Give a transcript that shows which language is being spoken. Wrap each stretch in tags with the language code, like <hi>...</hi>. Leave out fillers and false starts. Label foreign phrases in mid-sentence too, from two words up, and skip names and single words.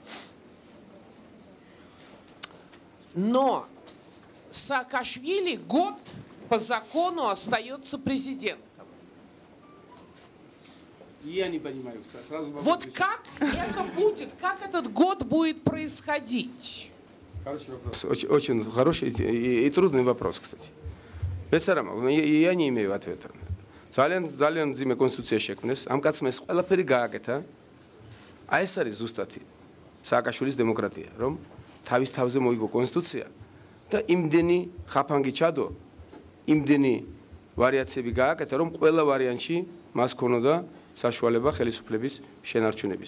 <ru>Но Саакашвили год по закону остается президентом. Я не понимаю. Вот как это будет, как этот год будет происходить? Хороший вопрос. Очень хороший и трудный вопрос, кстати. Я не имею ответа.</ru> <ka>ძალიან ძიმე კონსტიტუცია შექმნეს, ამ კაცმა ეს ყველაფერი გააკეთა. აი ეს არის ზუსტად სააკაშვილის დემოკრატია, რომ თავის თავზე მოიგო კონსტიტუცია და იმდენი ხაფანგი ჩადო, იმდენი ვარიაციები გააკეთა, რომ ყველა ვარიანტში მას ქონოდა საშუალება ხელისუფლების შენარჩუნების.</ka>